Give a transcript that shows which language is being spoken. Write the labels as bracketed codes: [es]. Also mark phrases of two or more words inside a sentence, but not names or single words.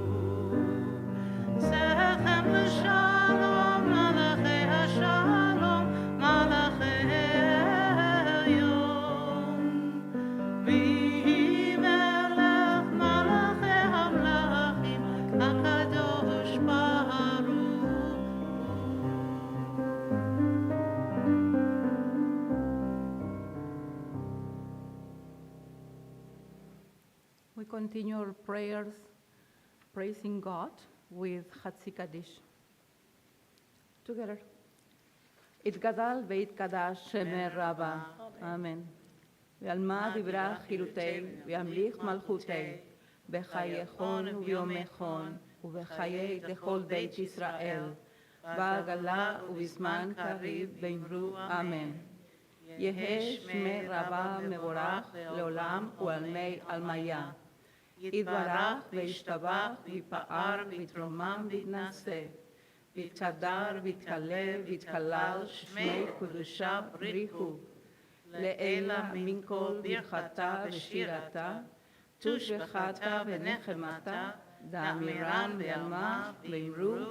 [he] צאתכם לשלום, מלאכי השלום, מלאכי עליון. ויהי מלך מלאכי המלכים, הקדוש ברוך הוא. [en] We continue our prayers praising God with Hatzi Kaddish. Together. [arc] יתגדל ויתקדש שמיה רבא. Amen. בעלמא די ברא כרעותה, וימליך מלכותיה, בחייכון וביומיכון, ובחיי דכל בית ישראל, בעגלא ובזמן קריב ואמרו. Amen. יהא שמיה רבא מברך לעלם ולעלמי עלמיא. יתברך וישתבח ויתפאר ויתרומם ויתנשא. ויתהדר ויתעלה ויתהלל שמיה דקודשא בריך הוא. לעלא מן כל ברכתא ושירתא, תשבחתא ונחמתא, דאמירן בעלמא ואמרו.